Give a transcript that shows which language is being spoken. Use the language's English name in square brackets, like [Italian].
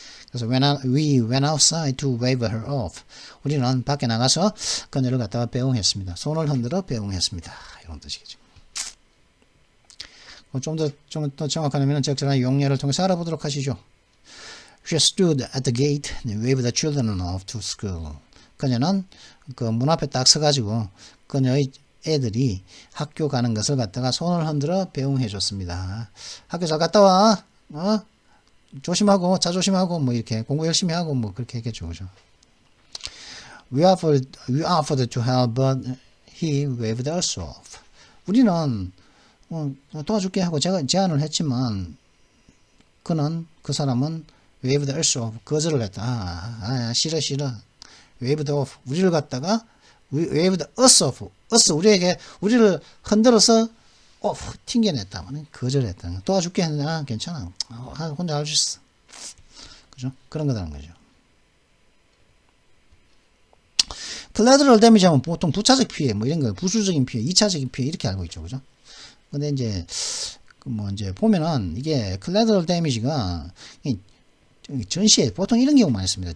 [Korean] 그래서 [English] we went outside to wave her off. [Korean] 우리는 밖에 나가서 그녀를 갖다가 배웅했습니다. 손을 흔들어 배웅했습니다. 이런 뜻이겠죠. 좀 더 정확하면 적절한 용례를 통해서 알아보도록 하시죠. [English] She stood at the gate and waved the children off to school. [Korean] 그녀는 그 문 앞에 딱 서가지고 그녀의 애들이 학교 가는 것을 갖다가 손을 흔들어 배웅해 줬습니다. 학교 잘 갔다 와. 조심하고, 자조심하고, 뭐, 이렇게, 공부 열심히 하고, 뭐, 그렇게 했겠죠, 그죠? [English] we offered to help, but he waved us off. [Korean] 우리는 도와줄게 하고 제가 제안을 했지만 그 사람은 [English] waved us off, [Korean] 거절을 했다. 싫어. waved off, 우리를 갖다가 [English] waved us off, [Korean] 우리를 흔들어서 off, 튕겨냈다. 거절했다. 도와줄게 했는데 괜찮아. 혼자 할 수 있어. 그죠? 그런 거라는 거죠. collateral damage 하면 보통 부차적 피해, 뭐 이런 거, 부수적인 피해, 2차적인 피해 이렇게 알고 있죠, 그죠? 근데 이제 이제 보면은 이게 collateral damage가 전시에 보통 이런 경우 많이 씁니다.